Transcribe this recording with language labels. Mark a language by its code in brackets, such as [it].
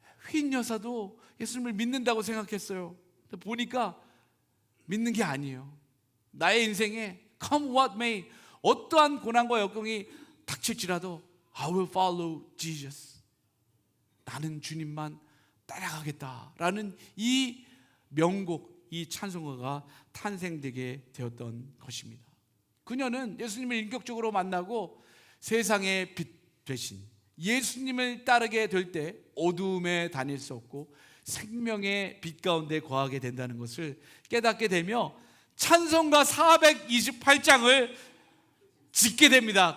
[ko] 휘인 여사도 예수님을 믿는다고 생각했어요. 보니까 믿는 게 아니에요. 나의 인생에 [en] come what may [ko] 어떠한 고난과 역경이 닥칠지라도 [en] I will follow Jesus. [ko] 나는 주님만 따라가겠다라는 이 명곡, 이 찬송가가 탄생되게 되었던 것입니다. 그녀는 예수님을 인격적으로 만나고 세상의 빛 되신 예수님을 따르게 될 때 어두움에 다닐 수 없고 생명의 빛 가운데 거하게 된다는 것을 깨닫게 되며 찬송가 428장을 짓게 됩니다.